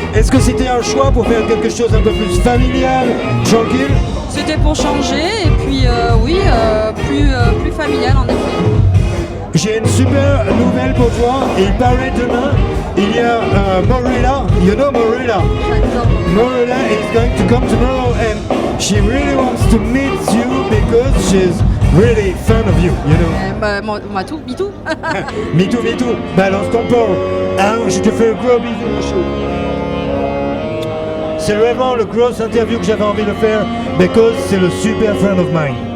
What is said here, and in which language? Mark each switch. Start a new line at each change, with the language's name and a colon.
French: Est-ce que c'était un choix pour faire quelque chose un peu plus familial, tranquille? C'était pour changer, et puis oui, familial en effet. J'ai une super nouvelle pour toi. Il paraît demain, il y a Morilla.
English: You know Morilla? Morilla is going to come tomorrow and she really wants to meet you because she's really fan of you, you know.
French: Moi tout,
English: me too. Me too.
French: Balance ton port. Hein, je te fais un gros bisou, mon chou. C'est vraiment le gros interview que j'avais envie de faire
English: because
French: c'est le super
English: friend of mine.